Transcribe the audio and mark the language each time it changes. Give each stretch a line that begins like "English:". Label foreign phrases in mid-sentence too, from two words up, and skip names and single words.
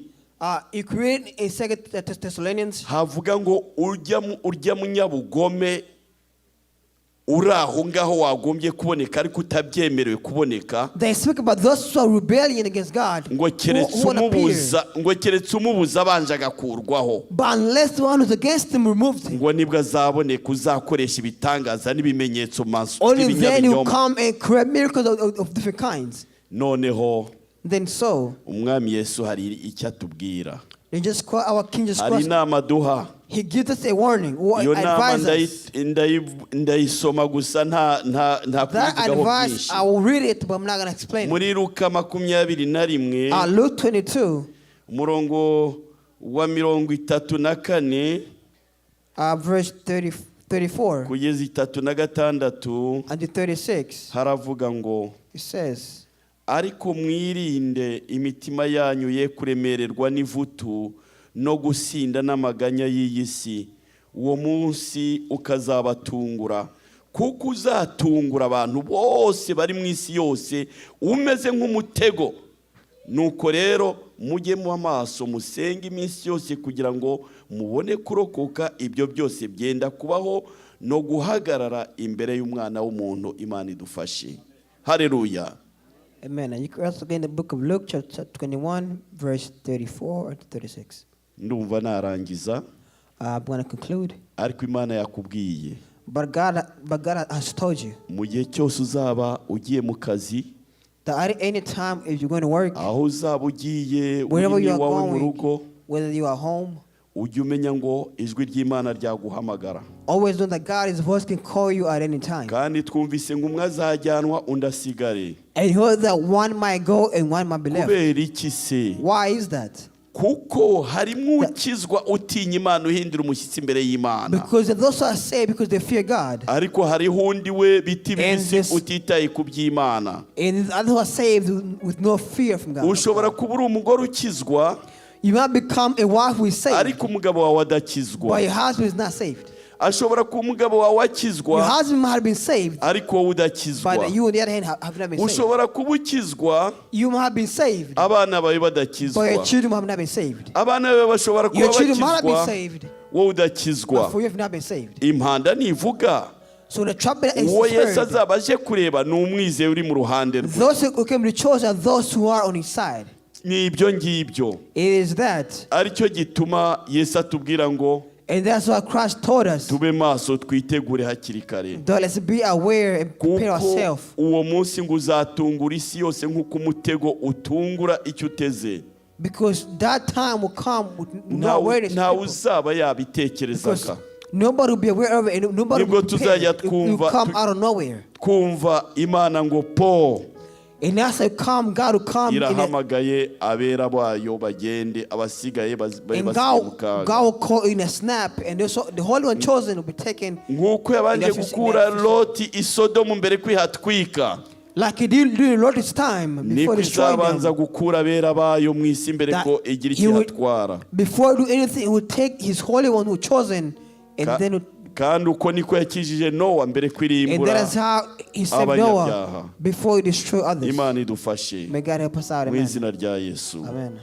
English: You create in 2 Thessalonians.
Kinyarwanda: Havuga ngo urya munyabugome uraho ngaho wagombye kuboneka ariko utabyemerewe kuboneka.
English: They speak about those who are rebellion against God.
Kinyarwanda: Ngo keretse umubuza abanje agakurwaho.
English: But unless the one who's against him removes him.
Kinyarwanda: Ngo nibwo azaboneka uzakoresha ibitangaza n'ibimenyetso maso.
English: Only then he will come and create miracles of different kinds.
Kinyarwanda: Noneho.
English: Then so.
Kinyarwanda: Umwami Yesu hari icyo atubwira.
English: They just call our King Jesus Christ.
Kinyarwanda: Hari inama duha.
English: He gives us a warning. Advise us.
Kinyarwanda: Ndayisoma gusa nta
English: that advice, I will read it, but I'm not going to explain it.
Kinyarwanda: Muri Luka 21.
English: Luke 22.
Kinyarwanda: Umurongo wa 34.
English: Verse 34
Kinyarwanda: kugeza 36
English: until 36,
Kinyarwanda: haravuga ngo
English: it says,
Kinyarwanda: ariko mwirinde imitima yanyu ye kuremererwa n'ivutu no gusinda n'amaganya y'iyi si, uwo munsi ukazabatungura, kuko uzatungura abantu bose bari mu isi yose umeze nk'umutego. Nuko rero mujye mu amaso musenge iminsi yose kugira ngo mubone kurokoka ibyo byose byenda kubaho no guhagarara imbere y'umwana w'umuntu. Imana idufashe. Haleluya. Amen.
English: And you can also get in the book of Luke chapter 21 verse 34 to 36.
Kinyarwanda: Ndumva narangiza.
English: I'm going to conclude.
Kinyarwanda: Ariko Imana yakubwiye.
English: But God has told you.
Kinyarwanda: Mu gihe cyose uzaba ugiye mu kazi,
English: that at any time if you're going to work,
Kinyarwanda: aho uzaba ugiye
English: wherever you are
Kinyarwanda: mu rugo,
English: going, whether you are home,
Kinyarwanda: ujye umenya ngo ijwi ry'Imana ryaguhamagara.
English: always know that God's voice can call you at any time.
Kinyarwanda: Kandi twumvise ngo umwe azajyanwa undi asigare.
English: And you heard that one might go and one might be left.
Kinyarwanda: Kubera iki se?
English: Why is that?
Kinyarwanda: Kuko harimo ukizwa utinya Imana uhindura umushyitsi imbere y'Imana.
English: Because those are saved because they fear God.
Kinyarwanda: Ariko hariho undi we biti bisi utitaye ku by'Imana.
English: And others are saved with no fear from God.
Kinyarwanda: Ushobora kuba uri umugore ukizwa,
English: you might become a wife who is saved,
Kinyarwanda: ariko umugabo wawe adakizwa.
English: but your husband is not saved.
Kinyarwanda: Ashobora kuba umugabo wawe akizwa,
English: Your husband might have been saved,
Kinyarwanda: ariko wowe udakizwa.
English: but you on the other hand have not been saved.
Kinyarwanda: Ushobora kuba ukizwa,
English: You might have been saved,
Kinyarwanda: abana bawe
English: but
Kinyarwanda: badakizwa.
English: your children have not been saved.
Kinyarwanda: Abana bawe bashobora kuba
English: Your children might have been
Kinyarwanda: bakizwa,
English: saved,
Kinyarwanda: wowe
English: but
Kinyarwanda: udakizwa.
English: for you have not been saved.
Kinyarwanda: Impanda nivuga,
English: So the trumpet is
Kinyarwanda: uwo Yesu
English: heard.
Kinyarwanda: azaba aje kureba ni umwizeye uri mu ruhande rwe.
English: Those who came to the church are those who are on his side.
Kinyarwanda: Ni ibyo ngibyo.
English: It is that.
Kinyarwanda: Aricyo gituma Yesu atubwira ngo
English: And that's why Christ told us
Kinyarwanda: tube maso twitegure hakiri kare.
English: that let's be aware and prepare ourselves.
Kinyarwanda: Uwo munsi ngo uzatungura isi yose nk'uko umutego utungura icyo uteze.
English: Because that time will come with no awareness.
Kinyarwanda: Ntawe uzaba yabitekerezaga.
English: Nobody will be aware of it and nobody will be prepared. It will come out of nowhere.
Kinyarwanda: Kumva Imana ngo po.
English: And as I come, God will come.
Kinyarwanda: Irahamagaye abera bayo bagende, abasigaye
English: And God will call in a snap, and the Holy One chosen will be taken.
Kinyarwanda: Nk'uko yabanje gukura Loti i Sodomu mbere kwihatwika.
English: Like he did during Lot's time before destroying them.
Kinyarwanda: Gukura abera bayo mu isi mbere ko igira ikihatwara.
English: Before do anything, he would take his Holy One who chosen, and then
Kinyarwanda: kandi uko niko yakijije Nowa mbere kwirimbura.
English: And that is how he saved Noah before he destroyed others.
Kinyarwanda: Imana idufashe.
English: May God help us out.
Kinyarwanda: Mu izina rya Yesu. Amen.